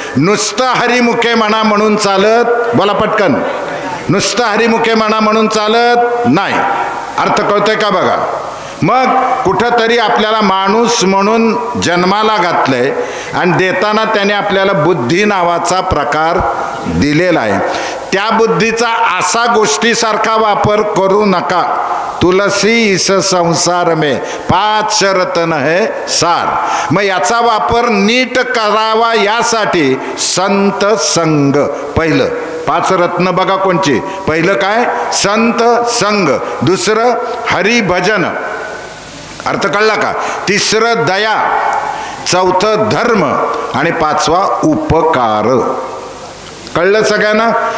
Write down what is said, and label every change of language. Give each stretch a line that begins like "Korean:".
Marathi: नुसतं हरिमुखे म्हणा म्हणून चालत, बोला पटकन, नुसतं हरिमुखे म्हणा म्हणून चालत नाही. अर्थ कळतोय का बघा. मग कुठंतरी आपल्याला माणूस म्हणून जन्माला घातलंय आणि देताना त्याने आपल्याला बुद्धी नावाचा प्रकार दिलेला आहे. त्या बुद्धीचा असा गोष्टीसारखा वापर करू नका.
Hindi: तुलसी इस संसार में 5 रत्न है सार.
Marathi: मग याचा वापर नीट करावा यासाठी संत संग. पहिलं 5 रत्न बघा कोणची. पहिलं काय? संत संग. दुसरं हरिभजन, अर्थ कळला का? तिसरं दया, चौथं धर्म आणि 5वा उपकार. कळलं सगळ्यांना?